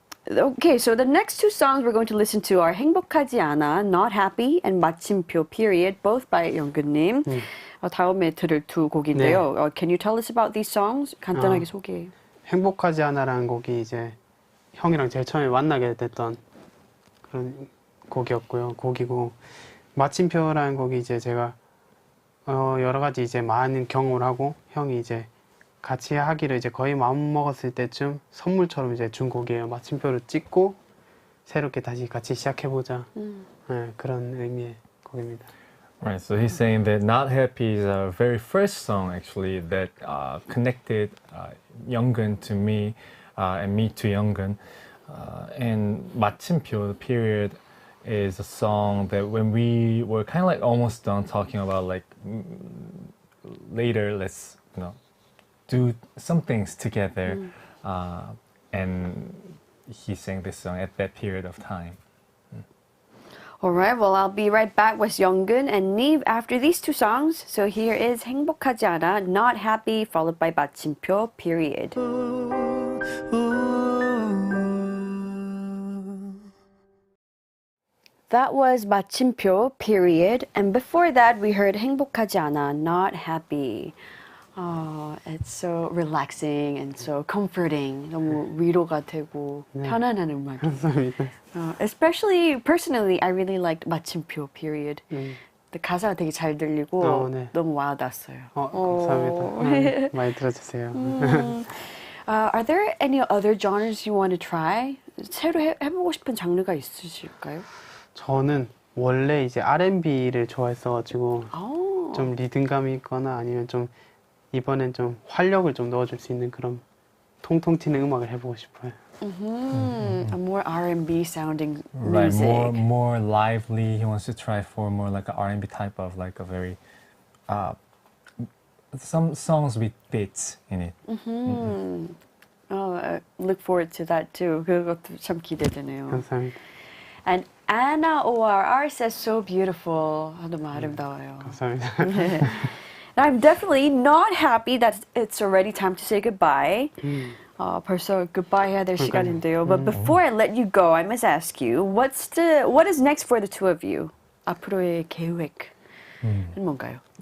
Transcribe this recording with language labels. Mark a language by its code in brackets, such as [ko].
[en] Okay, so the next two songs we're going to listen to are 행복하지 않아, Not Happy, and 마침표 period, both by 영근님. [ko] 다음에 들을 두 곡인데요. [en] Can you tell us about these songs? [ko] 간단하게 소개해. 행복하지 않아라는 곡이 이제 형이랑 제일 처음에 만나게 됐던 그런 곡이고 마침표라는 곡이 이제 제가 여러 가지 이제 많은 경험을 하고 형이 이제 같이 하기를 이제 거의 마음 먹었을 때쯤 선물처럼 이제 준 곡이에요. 마침표를 찍고 새롭게 다시 같이 시작해보자. 네, 그런 의미의 곡입니다. [en] Right, so he's saying that Not Happy is our very first song actually that connected Younggeun to me and me to Younggeun. And 마침표 period is a song that when we were kind of like almost done talking about like later let's do some things together and he sang this song at that period of time. All right, well, I'll be right back with Younggeun and nive after these two songs. So here is 행복하지 않아, Not Happy, followed by 마침표 period. That was 마침표 period, and before that we heard 행복하지 않아, Not Happy. It's so relaxing and so comforting. [ko] 너무 위로가 되고 편안한 음악이에요. 감사합니다. [en] Especially personally, I really liked 마침표 period. [ko] 가사가 되게 잘 들리고 너무 와닿았어요. 감사합니다. 많이 들어주세요. [en] Are there any other genres you want to try? [ko] 새로 해보고 싶은 장르가 있으실까요? 저는 원래 이제 R&B를 좋아했어가지고 좀 리듬감이 있거나 아니면 좀 이번엔 좀 활력을 좀 넣어줄 수 있는 그런 통통 튀는 음악을 해보고 싶어요. [en] A more R&B sounding Right, music. more lively. He wants to try for more like an R&B type of like a very some songs with beats in it. I look forward to that too. [ko] 그것도 참 기대되네요. 감사합니다. [en] And Anna ORR says so beautiful. [ko] 너무 아름다워요. 감사합니다. [en] I'm definitely not happy that it's already time to say goodbye. [ko] 벌써 goodbye 해야 될 시간인데요. [en] But before I let you go, I must ask you, what is next for the two of you? [ko] 앞으로의 계획은 뭔가요?